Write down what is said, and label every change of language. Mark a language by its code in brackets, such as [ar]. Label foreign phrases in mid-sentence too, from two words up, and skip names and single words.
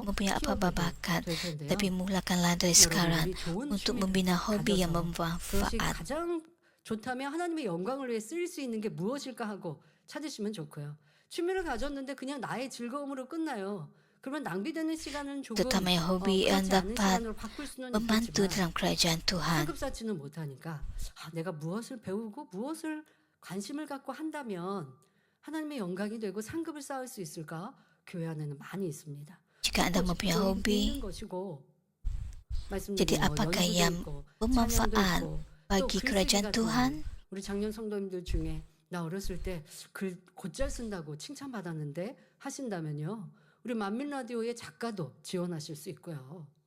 [ms] mempunyai apa-apa [ko] 키워보게 [ms] bakat, [ko] 될 텐데요. [ms] tapi mulakanlah dari sekarang [ko] 여러분들이 좋은 [ms] untuk [ko] 취미를 [ms] membina hobi yang [ko] 가져서 그것이 [ms] bermanfaat. [ko] 가장 좋다면 하나님의 영광을 위해 쓰일 수 있는 게 무엇일까 하고 찾으시면 좋고요. 취미를 가졌는데 그냥 나의 즐거움으로 끝나요. 그러면 낭비되는 시간은 조금 [ms] Terutama hobi yang [ko] 그렇지 않은 [ms] dapat [ko] 시간으로 바꿀 수는 [ms] membantu [ko] 있겠지만 [ms] dalam kerajaan Tuhan. [ko] 상급 쌓지는 못하니까 내가 무엇을 배우고 무엇을 관심을 갖고 한다면 하나님의 영광이 되고 상급을 쌓을 수 있을까? 교회 안에는 많이 있습니다. [ms] Jika Anda mempunyai hobi, [ko] 있는 것이고 [ms] jadi [ko] 말씀드린 [ms] apakah [ko] 연주도 [ms] yang [ko] 있고 [ms] bermanfaat [ko] 찬양도 있고 또 [ms] bagi [ko] 글쓰기 [ms] kerajaan [ko] 같은 [ms] Tuhan? [ko] 거. 우리 작년 성도님들 중에 나 어렸을 때 글 곧잘 쓴다고 칭찬받았는데 하신다면요. 우리 만민 라디오의 작가도 지원하실 수 있고요.